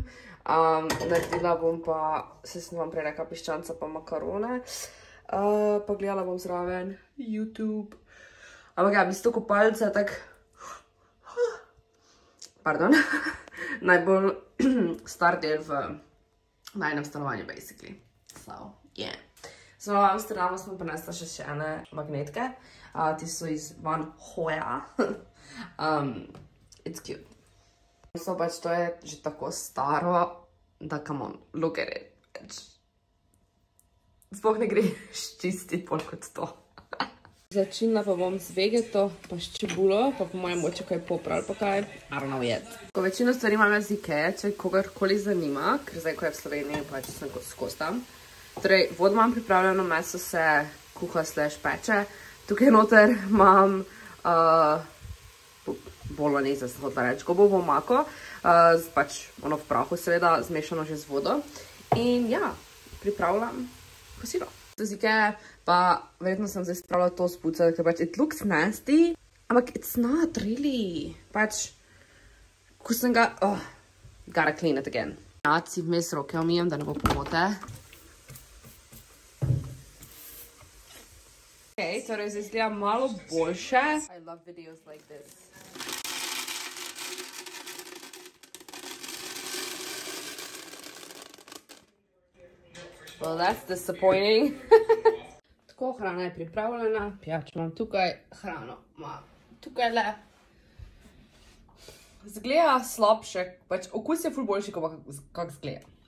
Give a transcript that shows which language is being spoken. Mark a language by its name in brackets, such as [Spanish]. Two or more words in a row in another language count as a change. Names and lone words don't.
[Slovenian] Naredila bom pa, se sem vam prej rekla, piščanca pa makarone. Pa gledala bom zraven YouTube. Ampak ja, v bistvu kopalce je tak... Pardon. Najbolj star del v najnem stanovanju, basically. [English] So, yeah. So, [Slovenian] v Amsterdamu smo prinesla še ene magnetke. Ti so iz Van Hoya. [English] It's cute. [Slovenian] So, pač to je že tako staro, da [English] come on, look at it. [Slovenian] Sploh ne gre čistiti bolj kot to. Začinila pa bom z vegeto, pa s čebulo, pa po mojem moče kaj popral, pa kaj, [English] I don't know yet. [Slovenian] Ko večino stvari imam jaz Ikea, če kogarkoli zanima, ker zdaj, ko je v Sloveniji, pač sem skozi tam. Torej, vod imam pripravljeno, meso se kuha / peče. Tukaj noter imam bolognese, sem hotela reči, gobovo omako, pač ono v prahu seveda, zmešano že z vodo. In ja, pripravljam kosilo. Z Ikea pa verjetno sem zdaj spravila to spucati, ker pač [English] it looks nasty, [Slovenian] ampak [English] it's not really. [Slovenian] Pač, ko sem ga, [English] gotta clean it again. [Slovenian] Si vmes roke umijem, da ne bo pomote. Ok, torej zdaj izgleda malo boljše. [English] I love videos like this. Well, that's disappointing. [Slovenian] Tako, hrana je pripravljena. Pijač imam tukaj, hrano imam tukaj le. Zgleda slabše, pač okus je ful boljši, kak zgleda.